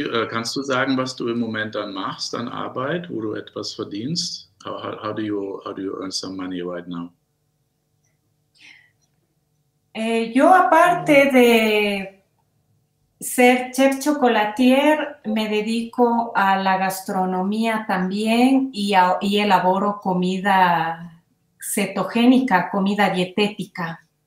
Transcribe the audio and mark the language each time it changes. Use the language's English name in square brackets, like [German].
[German] Kannst du sagen, was du im Moment dann machst an Arbeit, wo du etwas verdienst? [English] How do you earn some money right now? [Spanish] Yo, aparte de ser chef chocolatier, me dedico a la gastronomía también y elaboro comida cetogénica, comida dietética.